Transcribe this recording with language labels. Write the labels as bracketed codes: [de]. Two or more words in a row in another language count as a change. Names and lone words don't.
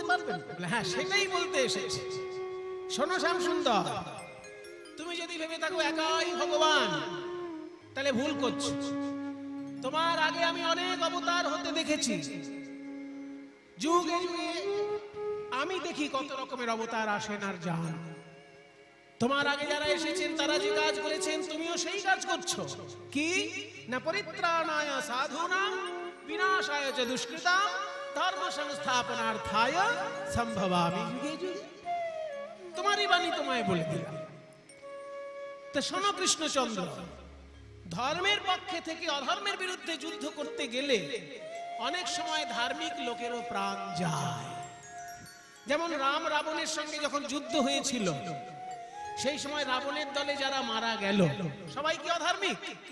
[bn] পারবেন বলে, হ্যাঁ সেটাই বলতে এসেছি শোনো শ্যাম সুন্দর তুমি যদি ভেবে থাকো একাই ভগবান তাহলে ভুল করছো তোমার আগে আমি অনেক অবতার হতে দেখেছি যুগে যুগে আমি দেখি কত রকমের অবতার আসেন আর যান তোমার আগে যারা এসেছেন তারা যে কাজ করেছেন তুমিও সেই কাজ করছো কি না [sa] পরিত্রাণায় সাধুনাং বিনাশায় চ দুষ্কৃতাং ধর্ম সংস্থাপনার্থায় সম্ভবামি যুগে যুগে [bn] তোমারই বাণী তোমায় বলে দিলাম তো শোনো কৃষ্ণচন্দ্র ধর্মের পক্ষে থেকে অধর্মের বিরুদ্ধে যুদ্ধ করতে গেলে অনেক সময় ধার্মিক লোকেরও প্রাণ যায় যেমন রাম রাবণের সঙ্গে যখন যুদ্ধ হয়েছিল সেই সময় রাবণের দলে যারা মারা গেল সবাই কি অধার্মিক